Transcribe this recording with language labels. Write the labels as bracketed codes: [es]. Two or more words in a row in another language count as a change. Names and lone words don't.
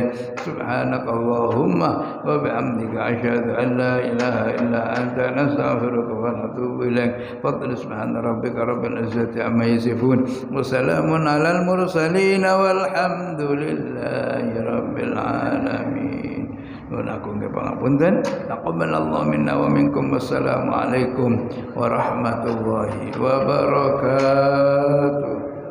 [ar] سبحانك اللهم وبحمدك أشهد أن لا إله إلا أنت نستغفرك ونتوب إليك. فسبحان ربك رب العزة عما يصفون وسلام على المرسلين والحمد لله رب العالمين. [jv] Nunaku nggih pangapunten. [ar] تقبل الله منا ومنكم والسلام عليكم ورحمة الله وبركاته.